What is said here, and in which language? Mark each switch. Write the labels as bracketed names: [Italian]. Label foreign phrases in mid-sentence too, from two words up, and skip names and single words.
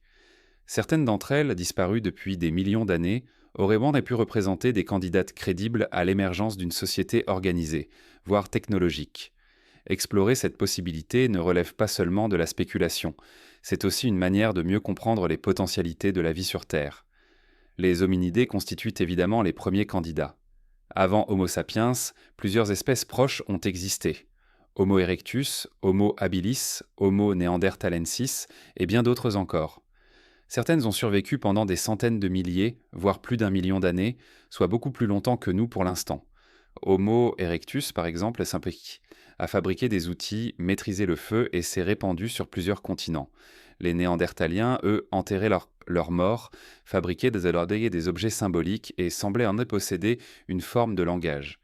[French] Certaines d'entre elles, disparues depuis des millions d'années, auraient bon pu représenter des candidates crédibles à l'émergence d'une société organisée, voire technologique. Explorer cette possibilité ne relève pas seulement de la spéculation, c'est aussi une manière de mieux comprendre les potentialités de la vie sur Terre. Les hominidés constituent évidemment les premiers candidats. Avant Homo sapiens, plusieurs espèces proches ont existé. Homo erectus, Homo habilis, Homo neanderthalensis et bien d'autres encore. Certaines ont survécu pendant des centaines de milliers, voire plus d'un million d'années, soit beaucoup plus longtemps que nous pour l'instant. Homo erectus, par exemple, a fabriqué des outils, maîtrisé le feu et s'est répandu sur plusieurs continents. Les Néandertaliens, eux, enterraient leurs morts, fabriquaient des objets symboliques et semblaient en posséder une forme de langage.